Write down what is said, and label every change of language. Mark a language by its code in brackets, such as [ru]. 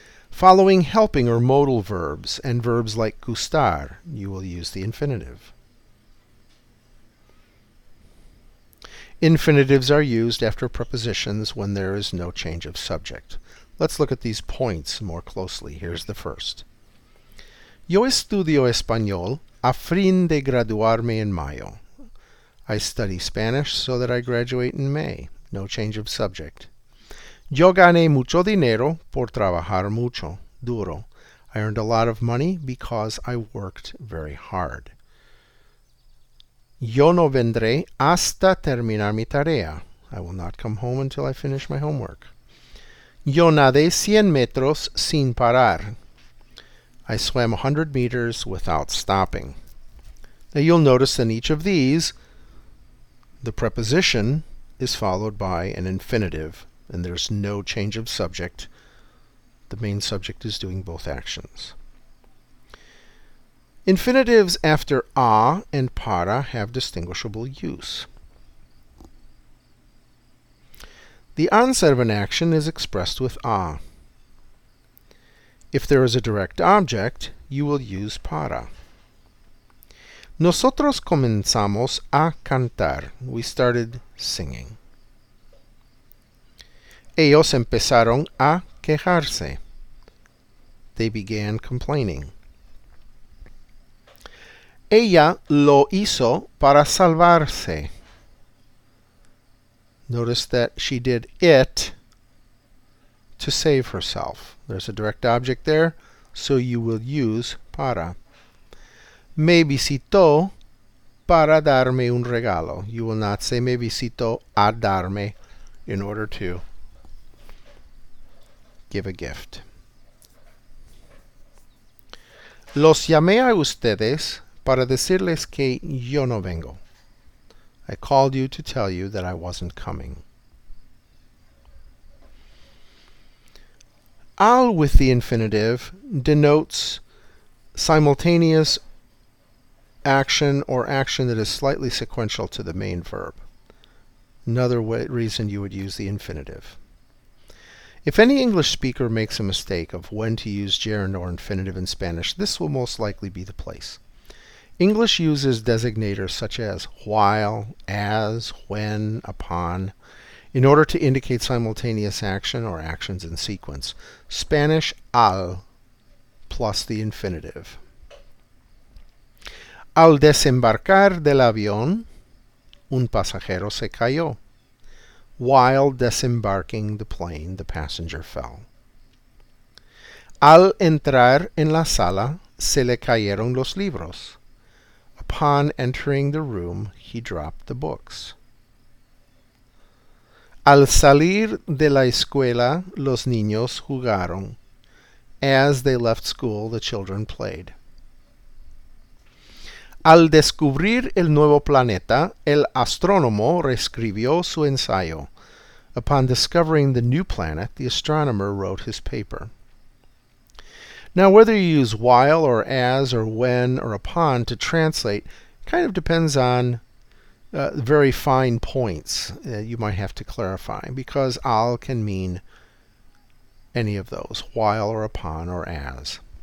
[en] Following helping or modal verbs and verbs like gustar, you will use the infinitive. Infinitives are used after prepositions when there is no change of subject. Let's look at these points more closely. Here's the first. [es] Yo estudio español a fin de graduarme en mayo. [en] I study Spanish so that I graduate in May. No change of subject. [es] Yo gané mucho dinero por trabajar mucho, duro. [en] I earned a lot of money because I worked very hard. [es] Yo no vendré hasta terminar mi tarea. [en] I will not come home until I finish my homework. [es] Yo nadé 100 metros sin parar. [en] I swam 100 meters without stopping. Now you'll notice in each of these, the preposition is followed by an infinitive, and there's no change of subject. The main subject is doing both actions. Infinitives after a and para have distinguishable use. The onset of an action is expressed with a. If there is a direct object, you will use para. [es] Nosotros comenzamos a cantar. [en] We started singing. [es] Ellos empezaron a quejarse. [en] They began complaining. [es] Ella lo hizo para salvarse. [en] Notice that she did it to save herself. There's a direct object there, so you will use para. [es] Me visitó para darme un regalo. [en] You will not say [es] me visitó a darme [en] in order to give a gift. [es] Los llamé a ustedes para decirles que yo no vengo. [en] I called you to tell you that I wasn't coming. Al with the infinitive denotes simultaneous action or action that is slightly sequential to the main verb. Another reason you would use the infinitive. If any English speaker makes a mistake of when to use gerund or infinitive in Spanish, this will most likely be the place. English uses designators such as while, as, when, upon, in order to indicate simultaneous action or actions in sequence. Spanish, al, plus the infinitive. [es] Al desembarcar del avión, un pasajero se cayó. [en] While desembarking the plane, the passenger fell. [es] Al entrar en la sala, se le cayeron los libros. [en] Upon entering the room, he dropped the books. [es] Al salir de la escuela, los niños jugaron. [en] As they left school, the children played. [es] Al descubrir el nuevo planeta, el astrónomo reescribió su ensayo. [en] Upon discovering the new planet, the astronomer wrote his paper. Now, whether you use while or as or when or upon to translate kind of depends on very fine points you might have to clarify, because al can mean any of those, while or upon or as.